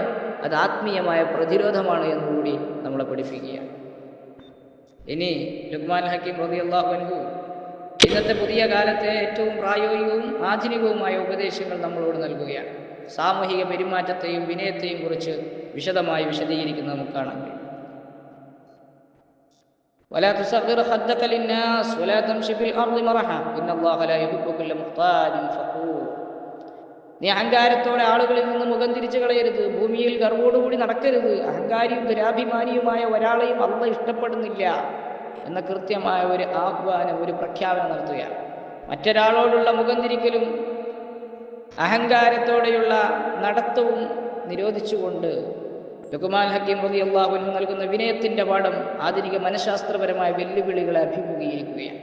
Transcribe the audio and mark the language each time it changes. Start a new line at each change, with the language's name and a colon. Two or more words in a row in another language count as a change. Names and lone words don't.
Malayalam: അത് ആത്മീയമായ പ്രതിരോധമാണ് എന്നുകൂടി നമ്മളെ പഠിപ്പിക്കുകയാണ്. ഇനി ലുഖ്മാൻ ഹക്കീം
Arabic: رضي الله عنه
Malayalam: ഇന്നത്തെ പുതിയ കാലത്തെ ഏറ്റവും പ്രായോഗികവും ആധുനികവുമായ ഉപദേശങ്ങൾ നമ്മളോട് നൽകുകയാണ്. സാമൂഹിക പെരുമാറ്റത്തെയും വിനയത്തെയും കുറിച്ച് വിശദമായി വിശദീകരിക്കുന്നത് നമുക്ക് കാണാൻ കഴിയും.
Arabic: ولا تصغر خدك للناس ولا تمشي في الأرض مرحا إن الله لا يحب كل مختال فخور.
Malayalam: നീ അഹങ്കാരത്തോടെ ആളുകളിൽ നിന്ന് മുഖം തിരിച്ചു കളയരുത്, ഭൂമിയിൽ ഗർവോടുകൂടി നടക്കരുത്. അഹങ്കാരിയും ദുരാഭിമാനിയുമായ ഒരാളെയും അല്ലാഹ് ഇഷ്ടപ്പെടുന്നില്ല എന്ന കൃത്യമായ ഒരു ആഹ്വാനം, ഒരു പ്രഖ്യാപനം നടത്തുകയാണ്. മറ്റൊരാളോടുള്ള മുഖം തിരിക്കലും അഹങ്കാരത്തോടെയുള്ള നടത്തവും നിരോധിച്ചുകൊണ്ട് ലുഖ്മാൻ ഹക്കീം
Arabic: رضي الله عنه
Malayalam: നൽകുന്ന വിനയത്തിന്റെ പാഠം ആധുനിക മനഃശാസ്ത്രപരമായ വെല്ലുവിളികളെ അഭിമുഖീകരിക്കുകയാണ്.